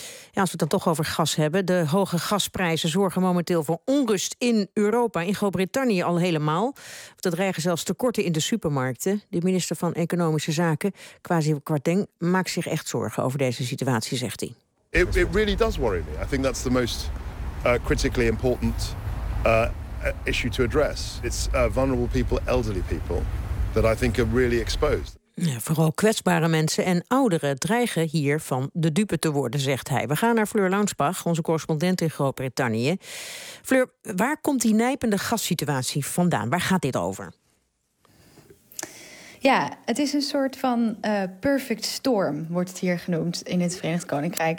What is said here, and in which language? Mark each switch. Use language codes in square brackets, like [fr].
[nl] Ja, als we het dan toch over gas hebben. De hoge gasprijzen zorgen momenteel voor onrust in Europa. In Groot-Brittannië al helemaal. Er dreigen zelfs tekorten in de supermarkten. De minister van Economische Zaken, Kwasi Kwarteng, maakt zich echt zorgen over deze situatie, zegt hij. [en] It really does worry me. I think that's the most critically important issue to address. It's vulnerable people, elderly people, that I think are really exposed. [nl] Ja, vooral kwetsbare mensen en ouderen dreigen hier van de dupe te worden, zegt hij. We gaan naar Fleur Launsbach, onze correspondent in Groot-Brittannië. Fleur, waar komt die nijpende gassituatie vandaan? Waar gaat dit over? Ja, het is een soort van perfect storm, wordt het hier genoemd in het Verenigd Koninkrijk.